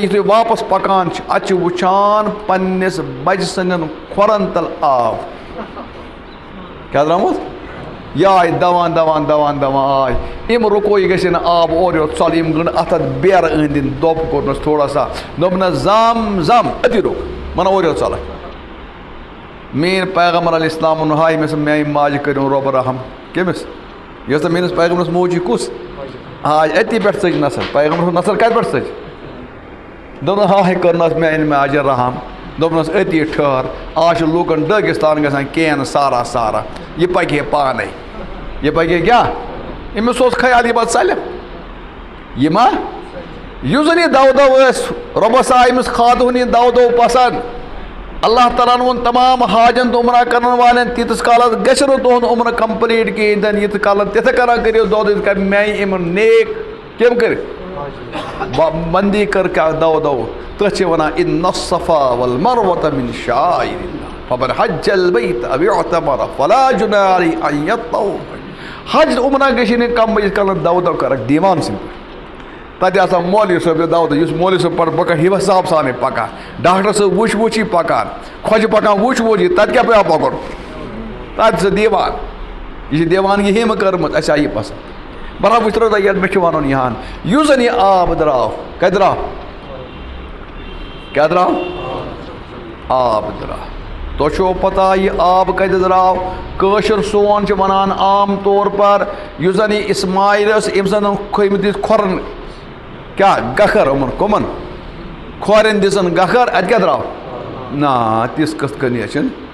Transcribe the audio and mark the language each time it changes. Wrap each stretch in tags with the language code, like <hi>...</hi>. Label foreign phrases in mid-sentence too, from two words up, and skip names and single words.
<ks>یُتھُے واپَس پَکان چھِ اَتہِ چھِ وٕچھان پنٛنِس بَچہِ سٕنٛدٮ۪ن کھۄرَن تَل آب کیٛاہ درٛامُت یہِ آے دَوان دَوان دَوان دَوان آے یِم رُکو یہِ گژھِ نہٕ آب اورٕ یورٕ ژَلُن یِم گٔنٛڈ اَتھ بیرٕ أنٛدۍ أنٛدۍ دۄب کوٚرنَس</ks> <ur>تھوڑا سا</ur> <ks>دوٚپنَس زَم زَم أتی رُک وَنان اورٕ یورٕ ژَلَکھ میٛٲنۍ پیغمبر علیہ السلامُن ہاے مےٚ میٛانہِ ماجہِ کٔرِو رۄبہٕ رحم کٔمِس یۄس سا میٛٲنِس پیغمبرس موجی کُس آے أتی پٮ۪ٹھ ژٔج نَسر پیغمبر سُنٛد نَسر کَتہِ پٮ۪ٹھ ژٔج دوٚپنَس ہاے کٔرنَس میٛانہِ ماجہِ رحم دوٚپنَس أتی ٹھٔہر آز چھِ لوٗکَن ڈٲگِستان گژھان کین سارا سارا یہِ پَکہِ ہے پانَے یہِ پَکہِ ہے کیٛاہ أمِس اوس خیال یہِ پَتہٕ ژَلہِ یہِ ما یُس زَن یہِ دَو دَو ٲسۍ رۄبَس آے أمِس خاتوٗن یہِ دَو دَو پَسنٛد اللہ تعالیٰ ہَن ووٚن تمام حاجَن تہٕ عُمرہ کَرن والٮ۪ن تیٖتِس کالَس گژھِ نہٕ تُہُنٛد عُمرٕ کَمپٕلیٖٹ کِہیٖنۍ تہِ نہٕ ییٖتِس کالَس تِتھَے کَنۍ کٔرِو دۄد یِتھ کَنۍ میٛانہِ أمۍ نیک کٔمۍ کٔرۍ بنٛدی کٔر کیٛاہ دَو دَو تٔتھۍ چھِ وَنان</ks> <ar>اِنَّ الصَّفا وَالْمَرْوَةَ مِن شَعائِرِ اللہِ فَمَن حَجَّ الْبَیْتَ أَوِ اعْتَمَرَ فَلَا جُنَاحَ عَلَیْهِ أَن یَطَّوَّفَ</ar> <ks>حج عُمرہ گژھِ نہٕ کَم یِتھ کَنۍ دَو دَو کَرَکھ دیوان سٕنٛدۍ پٲٹھۍ تَتہِ آسان مولوی صٲب دَو دَو یُس مولوی صٲب پَتہٕ پَکان حِساب سانٕے پَکان ڈاکٹر صٲب وٕچھ وٕچھی پَکان خۄجہِ پَکان وٕچھ وٕچھی تَتہِ کیٛاہ پیٚوان پَکُن تَتہِ سُہ دیوان یہِ چھِ دیوانگی ہیٚمہِ کٔرمٕژ اَسہِ آیہِ یہِ پَسنٛد برابر وٕچھ ترٛٲو تۄہہِ یَتھ مےٚ چھُ وَنُن یِہان یُس زَن یہِ آب درٛاو کَتہِ درٛاو کیٛاہ درٛاو آب درٛاو تۄہہِ چھُو پَتہ یہِ آب کَتہِ درٛاو کٲشُر سون چھِ وَنان</ks> <ur>عام طور پر</ur> <ks>یُس زَن یہِ اِسماعیل ٲس أمۍ زَن کھٲمٕتۍ دِتھ کھۄرَن کیٛاہ گَکھر یِمَن کٕمَن کھورٮ۪ن دِژَن گَکھر اَتہِ کیٛاہ درٛاو نا تِژھ کِتھ کٔنۍ چھِنہٕ</ks>